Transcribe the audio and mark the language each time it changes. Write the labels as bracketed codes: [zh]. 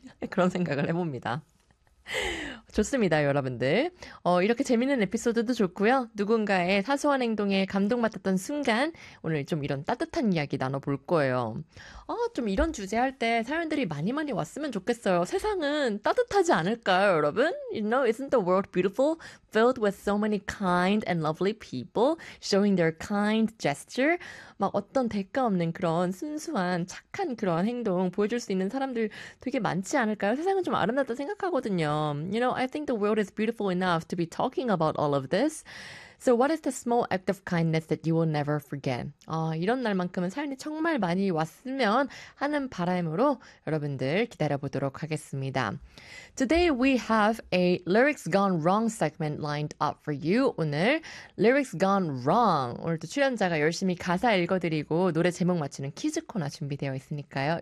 [ko] 그런 생각을 해봅니다. 좋습니다, 여러분들. 이렇게 재밌는 에피소드도 좋고요. 누군가의 사소한 행동에 감동받았던 순간, 오늘 좀 이런 따뜻한 이야기 나눠볼 거예요. 좀 이런 주제 할때 사연들이 많이 많이 왔으면 좋겠어요. 세상은 따뜻하지 않을까요, 여러분? [en] You know, isn't the world beautiful? Filled with so many kind and lovely people showing their kind gesture. [ko] 막 어떤 대가 없는 그런 순수한 착한 그런 행동 보여줄 수 있는 사람들 되게 많지 않을까요? 세상은 좀 아름답다 생각하거든요. [en] You know, I think the world is beautiful enough to be talking about all of this. So what is the small act of kindness that you will never forget? [ko] 이런 날만큼은 사연이 정말 많이 왔으면 하는 바람으로 여러분들 기다려보도록 하겠습니다. [en] Today we have a lyrics gone wrong segment lined up for you. 오늘 lyrics gone wrong. [ko] 오늘도 출연자가 열심히 가사 읽어드리고 노래 제목 맞추는 퀴즈 코너 준비되어 있으니까요.